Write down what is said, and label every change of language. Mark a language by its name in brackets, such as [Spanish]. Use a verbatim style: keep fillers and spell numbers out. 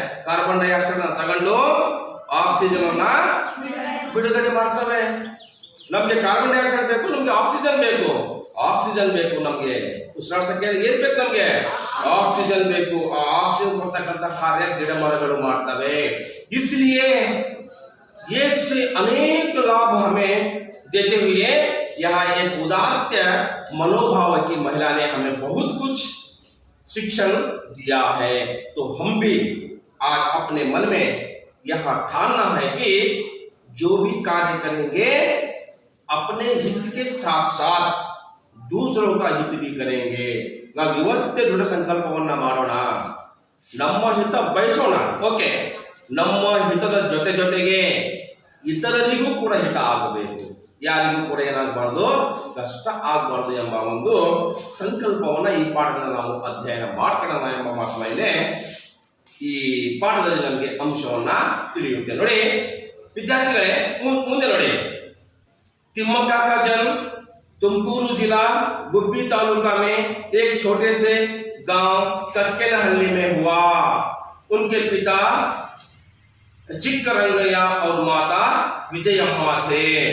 [Kannada] Carbon dioxide ನ ತಗೊಂಡು oxygen ಅನ್ನ ಬಿಡುಗಡೆ ಮಾಡ್ತವೆ. ನಮ್ಗೆ ಕಾರ್ಬನ್ ಡೈಆಕ್ಸೈಡ್ ಬೇಕು, ನಮ್ಗೆ ಆಕ್ಸಿಜನ್ ಬೇಕು, ಆಕ್ಸಿಜನ್ ಬೇಕು ನಮ್ಗೆ ಉಸಿರಾಡ್ಸಕ್ಕೆ ಏನ್ ಬೇಕು? ನಮ್ಗೆ ಆಕ್ಸಿಜನ್ ಬೇಕು. ಆ ಆಕ್ಸಿಜನ್ ಕೊಡ್ತಕ್ಕಂಥ ಕಾರ್ಯ ಗಿಡ ಮರಗಳು ಮಾಡ್ತವೆ. [Hindi] इसलिए एक से अनेक लाभ हमें देते हुए यहाँ एक उदात्त मनोभाव की महिला ने हमें बहुत कुछ शिक्षण दिया है। तो हम भी आज अपने मन में यह ठानना है कि जो भी कार्य करेंगे अपने हित के साथ साथ दूसरों का हित भी करेंगे. [Kannada] ನಾವು ಇವತ್ತೇ ದೃಢ ಸಂಕಲ್ಪವನ್ನ ಮಾಡೋಣ, ನಮ್ಮ ಹಿತ ಬಯಸೋಣ. ಓಕೆ, ನಮ್ಮ ಹಿತದ ಜೊತೆ ಜೊತೆಗೆ ಇತರರಿಗೂ ಕೂಡ ಹಿತ ಆಗಬೇಕು, ಯಾರಿಗೂ ಕೂಡ ಏನಾಗಬಾರ್ದು, ಕಷ್ಟ ಆಗಬಾರ್ದು ಎಂಬ ಒಂದು ಸಂಕಲ್ಪವನ್ನು ಈ ಪಾಠದಿಂದ ನಾವು ಅಧ್ಯಯನ ಮಾಡ್ಕೊಳ್ಳೋಣ ಎಂಬ ಮಾತಿನಲ್ಲಿ ಈ ಪಾಠದಲ್ಲಿ ನಮಗೆ ಅಂಶವನ್ನ ತಿಳಿಯುತ್ತೆ. ನೋಡಿ ವಿದ್ಯಾರ್ಥಿಗಳೇ, ಮುಂದೆ ನೋಡಿ, [Hindi] तिम्मका का जन्म तुमकुरू जिला गुब्बी तालुका में एक छोटे से गांव कटकेनहल्ली में हुआ। उनके पिता चिक्करंगैया और माता विजय अम्मा थे।